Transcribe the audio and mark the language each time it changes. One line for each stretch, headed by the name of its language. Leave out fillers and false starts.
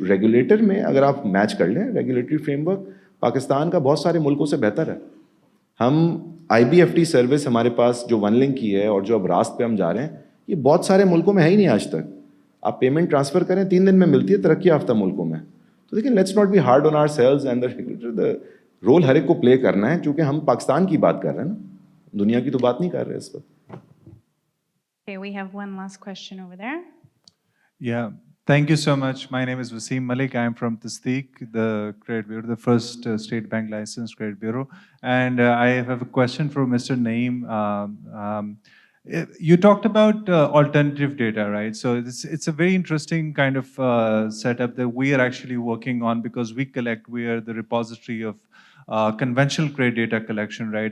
Urdu: Regulator میں اگر آپ میچ کر لیں, ریگولیٹری فریم ورک پاکستان کا بہت سارے ملکوں سے بہتر ہے. ہم آئی بی ایف ٹی سروس ہمارے پاس جو ون لنک کی ہے اور جو اب راست پہ ہم جا رہے ہیں, یہ بہت سارے ملکوں میں ہے ہی نہیں آج تک. آپ پیمنٹ ٹرانسفر کریں 3 دن میں ملتی ہے ترقی یافتہ ملکوں میں.
English: تو لیکن let's not be hard on ourselves and the regulator.
Urdu: The role ہر ایک کو پلے کرنا ہے, چونکہ ہم پاکستان کی بات کر رہے ہیں نا, دنیا کی تو بات نہیں کر رہے اس وقت.
English: Okay, we have one last question over there. Yeah, thank you so much. My name is Wasim Malik. I am from Tasdeeq, the credit bureau, the first state bank licensed credit bureau. And I have a question for Mr. Naeem. You talked about alternative data, right? So it's a very interesting kind of setup that we are actually working on, because we are the repository of conventional credit data collection, right?